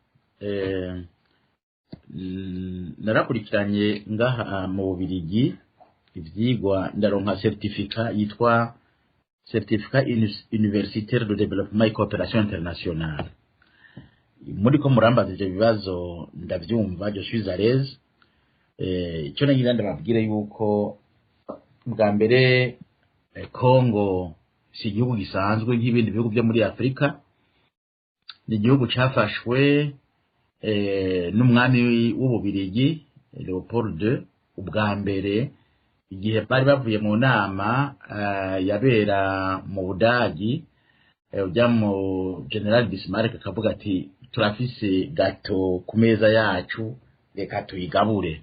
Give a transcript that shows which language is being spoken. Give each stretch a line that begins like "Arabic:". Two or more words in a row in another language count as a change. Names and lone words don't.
Rundi: Narakurikiranye ngaha mu Bubiligi ivyigwa ndaronka certificat yitwa Certificat Universitaire de Développement et Coopération Internationale. Muri ko murambaza ivyo bibazo ndavyumva,
French: je suis à l'aise.
Rundi: Ico nagira ndababwire yuko bwa mbere Kongo si igihugu gisanzwe nk'ibindi bihugu byo muri Afrika. Ni igihugu cafashwe n'umwami w'Ububiligi Leopold II ubwa mbere, igihe bari bavuye mu nama yabera mu Budagi, ujya mu General Bismarck akavuga ati turafise gato ku meza yacu, reka tuyigabure.